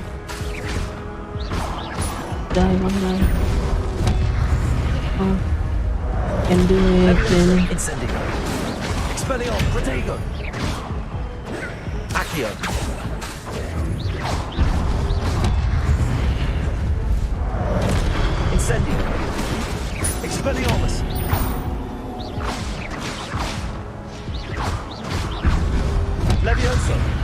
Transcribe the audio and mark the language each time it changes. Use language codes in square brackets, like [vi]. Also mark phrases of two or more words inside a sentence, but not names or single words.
[en] Die, one die. Oh. Can do it. Incendio. Expelliarmus. Protego. Accio. Incendio. Expelliarmus. Levioso.